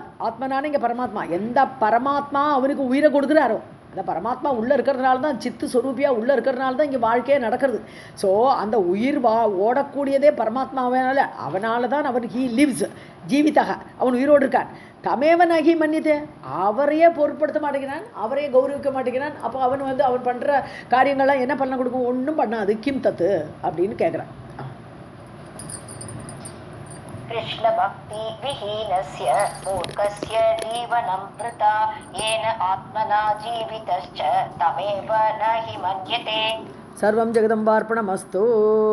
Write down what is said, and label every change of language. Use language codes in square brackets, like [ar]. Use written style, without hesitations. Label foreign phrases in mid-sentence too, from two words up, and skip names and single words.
[ta] ஆத்மனான இங்கே பரமாத்மா எந்த பரமாத்மா அவனுக்கு உயிரை கொடுக்குறாரோ அந்த பரமாத்மா உள்ளே இருக்கிறதுனால தான் சித்து சொரூபியாக உள்ளே இருக்கிறதுனால தான் இங்கே வாழ்க்கையே நடக்கிறது ஸோ அந்த உயிர் ஓடக்கூடியதே பரமாத்மாவனால அவனால தான் அவன் [en] he lives [ta] ஜீவிதக அவன் உயிரோடு இருக்கான் [sa] तमेवन् अहि मन्यते [ta] அவரையே பொருட்படுத்த மாட்டேங்கிறான் அவரையே கௌரவிக்க மாட்டேங்கிறான் அப்போ அவன் பண்ணுற காரியங்கள்லாம் என்ன பண்ண கொடுக்கும் ஒன்றும் பண்ணாது [sa] किं तत् [ta] அப்படின்னு கேட்குறான் [sa] कृष्ण भक्ति विहीनस्य मूर्खस्य जीवनं वृथा येन आत्मना जीवितश्च तमेव न हि मन्यते सर्वं जगदम्बार्पणमस्तु।